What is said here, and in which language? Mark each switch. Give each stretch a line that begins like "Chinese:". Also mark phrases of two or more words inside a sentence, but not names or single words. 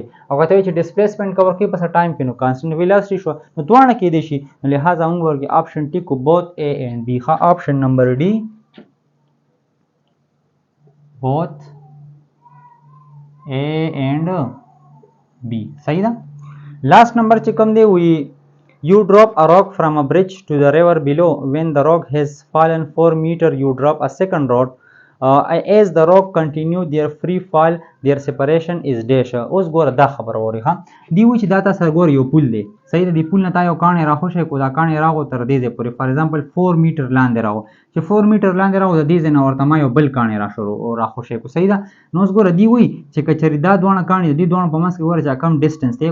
Pashto: او که ته وایې چې ډسپلیسمنټ کور کوي په ټایم کې نو کانسټنټ ویلاسټي شو. نو دواړه کېدای شي. نو لہٰذا موږ ورکې آپشن ټیک کو
English: both A and B.
Pashto: ښه آپشن نمبر ډي
English: both A and B.
Pashto: صحیح ده. لاست نمبر چې کوم دی وی
English: you drop a rock from a bridge to the river below. When the rock has fallen 4 meter you drop a second rock. As the rock continue their free fall their separation is dash.
Pashto: اوس ګوره دا خبر اوري. ها دی وی چې دا تاسو ګوره یو پول دی. صحیح ده. دی پول نه تا یو کاڼی راخوشی کو، دا کاڼی راغو تر دې ځای پورې
English: for example
Pashto: 4 میټر لاندې راغو. چې 4 میټر لاندې راغو د دې ځای نه ورته ما یو بل کاڼی راخوشی کو. صحیح ده. نو اوس ګوره دی وی چې که چېرې دا دواړه کاڼي د دې دواړو په منځ کې ګوره چې کم ډسټنس دی.